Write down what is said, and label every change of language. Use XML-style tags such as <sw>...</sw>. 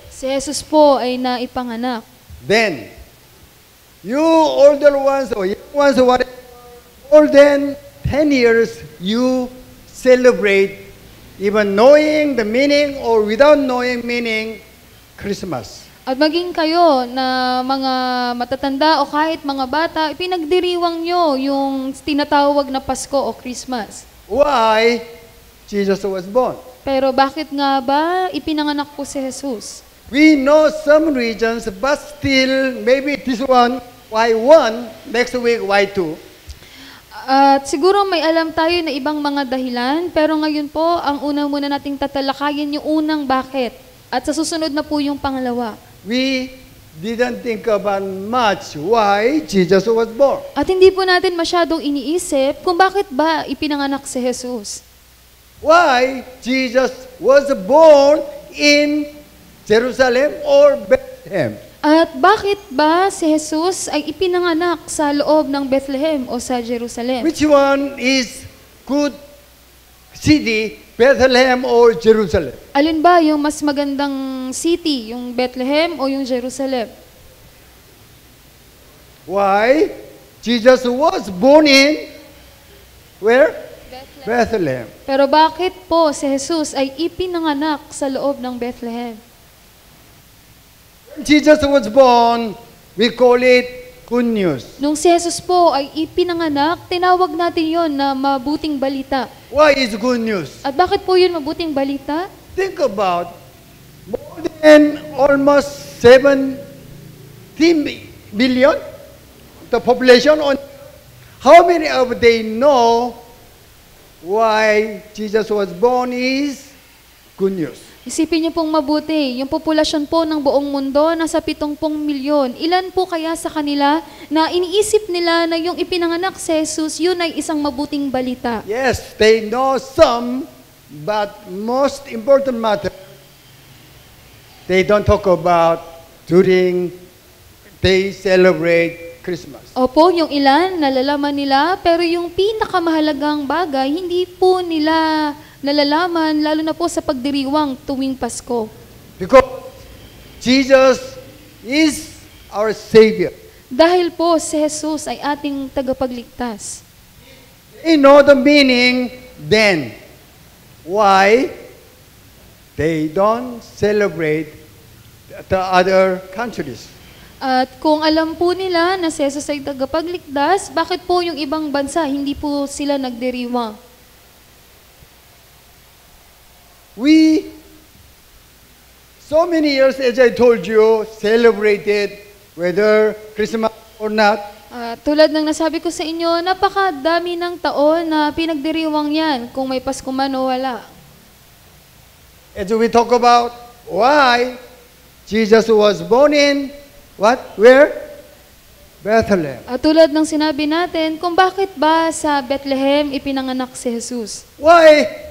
<tl>Si Jesus po ay naipanganak.</tl> <en>Then, you older ones or young ones who are more than 10 years, you celebrate even knowing the meaning or without knowing meaning, Christmas.</en> <tl>At maging kayo na mga matatanda o kahit mga bata, ipinagdiriwang nyo yung tinatawag na Pasko o Christmas.</tl> <en>Why Jesus was born?</en> <tl>Pero bakit nga ba ipinanganak po si Jesus?</tl> <en>We know some regions, but still, maybe this one, why one, next week, why two.</en> <tl>At siguro may alam tayo na ibang mga dahilan, pero ngayon po, ang una muna nating tatalakayin yung unang bakit. At sa susunod na po yung pangalawa.</tl> <en>We didn't think about much why Jesus was born.</en> <tl>At hindi po natin masyadong iniisip kung bakit ba ipinanganak si Jesus.</tl> <en>Why Jesus was born in Jerusalem or Bethlehem.</en> <tl>At bakit ba si Jesus ay ipinanganak sa loob ng Bethlehem o sa Jerusalem?</tl> <en>Which one is good city, Bethlehem or Jerusalem?</en> <tl>Alin ba yung mas magandang city, yung Bethlehem o yung Jerusalem?</tl> <en>Why? Jesus was born in where? Bethlehem.</en> <tl>Pero bakit po si Jesus ay ipinanganak sa loob ng Bethlehem?</tl> <en>When Jesus was born, we call it good news.</en> <tl>Nung si Jesus po ay ipinanganak, tinawag natin yon na mabuting balita.</tl> <en>Why is good news?</en> <tl>At bakit po yun mabuting balita?</tl> <en>Think about more than almost 70 million the population on how many of they know why Jesus was born is good news.</en> <tl>Isipin niyo pong mabuti, yung populasyon po ng buong mundo, nasa 70 milyon. Ilan po kaya sa kanila na iniisip nila na yung ipinanganak si Jesus, yun ay isang mabuting balita?</tl> <en>Yes, they know some, but most important matter, they don't talk about during they celebrate Christmas.</en> <tl>Opo, yung ilan, nalalaman nila, pero yung pinakamahalagang bagay, hindi po nila nalalaman, lalo na po sa pagdiriwang tuwing Pasko.</tl> <en>Because Jesus is our Savior.</en> <tl>Dahil po si Jesus ay ating tagapagligtas.</tl> <en>They know the meaning, then why they don't celebrate the other countries?</en> <tl>At kung alam po nila na si Jesus ay tagapagligtas, bakit po yung ibang bansa hindi po sila nagdiriwang?</tl> <en>We, so many years, as I told you, celebrated whether Christmas or not.</en> <tl>Tulad ng nasabi ko sa inyo, napakadami ng taon na pinagdiriwang yan, kung may Pasko man o wala.</tl> <en>As we talk about why Jesus was born in, what? Where? Bethlehem.</en> <tl>At tulad ng sinabi natin, kung bakit ba sa Bethlehem ipinanganak si Jesus?</tl> <en>Why?</en>